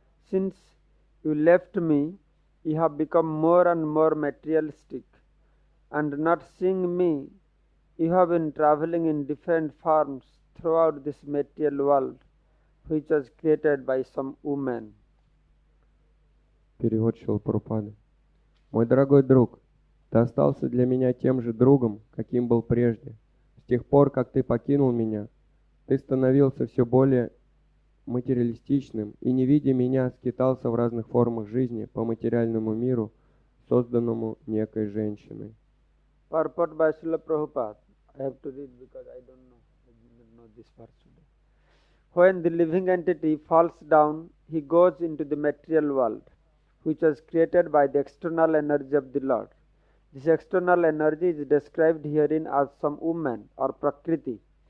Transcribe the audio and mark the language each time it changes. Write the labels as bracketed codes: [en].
[en] Since you left me, you have become more and more materialistic, and not seeing me, you have been traveling in different forms throughout this material world, which was created by some woman. [ru] Перевод Шрилы Прабхупады. Мой дорогой друг, ты остался для меня тем же другом, каким был прежде. С тех пор, как ты покинул меня, ты становился все более материалистичным и, не видя меня, скитался в разных формах жизни по материальному миру, созданному некой женщиной. [en] Purport by Srila Prabhupada. I have to read because I don't know this verse today. When the living entity falls down, he goes into the material world, which was created by the external energy of the Lord. This external energy is described herein as some woman or Prakriti.